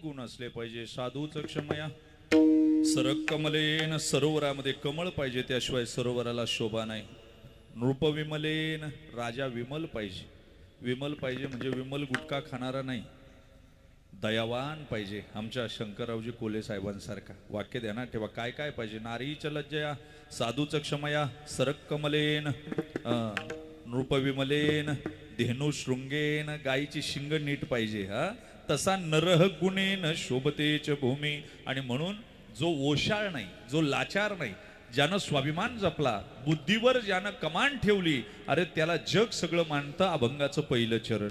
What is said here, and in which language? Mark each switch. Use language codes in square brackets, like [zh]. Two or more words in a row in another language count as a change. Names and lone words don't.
[mr] नसले पाहिजे. [sa] साधूच क्षमया सरक कमलेन, [mr] सरोवरामध्ये कमळ पाहिजे, त्याशिवाय सरोवराला शोभा नाही. [sa] नृप विमलेन, [mr] राजा विमल पाहिजे. विमल पाहिजे म्हणजे विमल गुटखा खाणारा नाही, दयावान पाहिजे. आमच्या शंकररावजी कोले साहेबांसारखा. वाक्य ध्यानात ठेवा. काय काय पाहिजे? [sa] नारीच लज्जया साधूच क्षमया सरक कमलेन, नृप विमलेन, धेनू शृंगेन, [mr] गायीची शिंग नीट पाहिजे. [sa] तसा नरह गुणेन शोभतेच भूमी. [mr] आणि म्हणून जो ओशाळ नाही, जो लाचार नाही, ज्यानं स्वाभिमान जपला, बुद्धीवर ज्यानं कमान ठेवली, अरे त्याला जग सगळं मानतं. अभंगाचं पहिलं चरण.